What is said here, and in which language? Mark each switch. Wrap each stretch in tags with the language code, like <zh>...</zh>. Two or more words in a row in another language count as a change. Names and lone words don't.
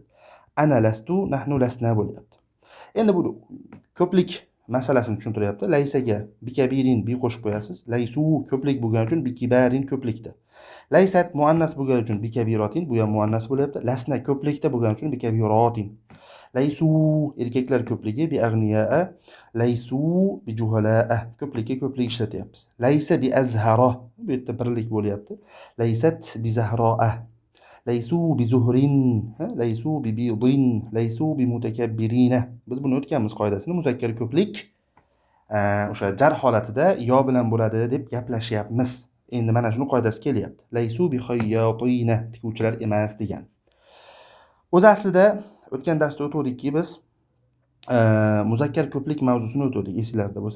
<ar>أنا لستُ، نحن لسنا</ar> <uz>bo'lyapti. Endi bu ko'plik masalasini tushuntiryapti. Laysaga bikabirin bi qo'shib qo'yasiz. Laysu ko'plik bo'lgani uchun bikibarin ko'plikda. Laysat muannas bo'lgani uchun bikabiratin, bu ham muannas bo'lyapti. Lasna ko'plikda bo'lgani uchun bikabiratin. Laysu erkaklar ko'pligi</uz> <ar>بأغنياء، ليسوا بجهلاء,</ar> <uz>ko'plikka ko'plik ishlatyapmiz.</uz> <ar>ليس بزهرة,</ar> <uz>bu yerda birlik bo'lyapti.</uz> <ar>ليست بزهراء، ليسوا بزهر، ليسوا ببيض، ليسوا بمتكبرين.</ar> <uz>Biz buni o'tganmiz qoidasini, muzakkar ko'plik o'sha jar holatida yo bilan bo'ladi deb gaplashyapmiz. Endi mana shuni qoidasi kelyapti.</uz> <ar>ليسوا بخياطين,</ar> <uz>tikuvchilar emas degan. O'z aslida o'tgan darsda o'tdikki biz muzakkar ko'plik mavzusini o'tdik, esinglarda bo'lsa.</uz>